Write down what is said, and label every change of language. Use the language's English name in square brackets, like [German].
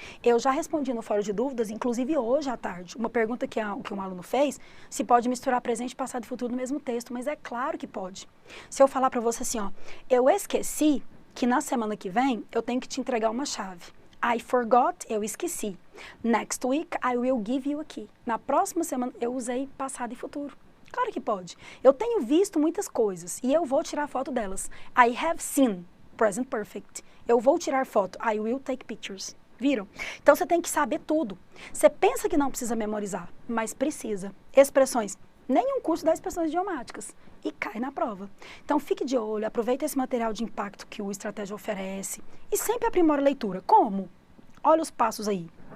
[Portuguese] Eu já respondi no Fórum de Dúvidas, inclusive hoje à tarde, uma pergunta que um aluno fez, se pode misturar presente, passado e futuro no mesmo texto, mas é claro que pode. Se eu falar para você assim, ó, eu esqueci que na semana que vem eu tenho que te entregar uma chave. [English] I forgot, [Portuguese] eu esqueci. [English] Next week, I will give you a key. [Portuguese] Na próxima semana, eu usei passado e futuro. Claro que pode. Eu tenho visto muitas coisas e eu vou tirar foto delas. [English] I have seen, present perfect. [Portuguese] Eu vou tirar foto. [English] I will take pictures. [Portuguese] Viram? Então, você tem que saber tudo. Você pensa que não precisa memorizar, mas precisa. Expressões. Nenhum curso dá expressões idiomáticas. E cai na prova. Então, fique de olho, aproveite esse material de impacto que o Estratégia oferece e sempre aprimore a leitura. Como? Olha os passos aí.